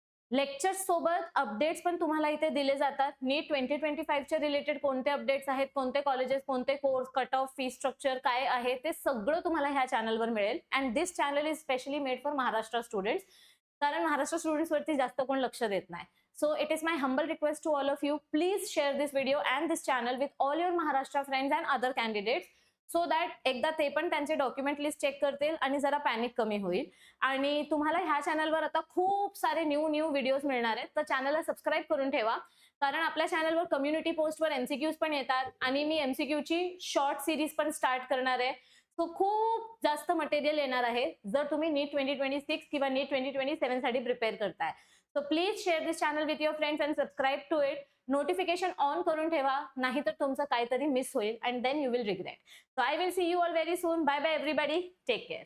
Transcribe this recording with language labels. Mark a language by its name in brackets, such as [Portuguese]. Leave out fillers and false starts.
[Marathi] Lectures सोबत updates पण तुम्हाला इथे दिले जातात. नीट 2025च्या रिलेटेड कोणते अपडेट्स आहेत, कोणते कॉलेजेस, कोणते course, cut off, fee structure काय आहे, ते सगळं तुम्हाला ह्या चॅनलवर मिळेल. [English] and this channel is specially made for Maharashtra students, [Marathi] कारण महाराष्ट्र स्टुडंट्स वरती जास्त कोण लक्ष देत नाही. [English] So it is my humble request to all of you, please share this video and this channel with all your Maharashtra friends and other candidates, so that [Marathi] एकदा ते पण त्यांचे डॉक्युमेंट लिस्ट चेक करतील आणि जरा पॅनिक कमी होईल. आणि तुम्हाला ह्या चॅनलवर आता खूप सारे न्यू व्हिडिओज मिळणार आहेत, तर चॅनलला सबस्क्राईब करून ठेवा, कारण आपल्या चॅनलवर कम्युनिटी पोस्टवर एमसीक्यूज पण येतात आणि मी एमसीक्यूची शॉर्ट सिरीज पण स्टार्ट करणार आहे. सो खूप जास्त मटेरियल येणार आहे जर तुम्ही नीट 2026 किंवा नीट 2027 साठी प्रिपेअर करताय. [English] So please share this channel with your friends and subscribe to it. Notification on [Marathi] करून ठेवा, नाहीतर तुमचं काहीतरी मिस होईल [English] and then you will regret. So I will see you all very soon. Bye bye everybody. Take care.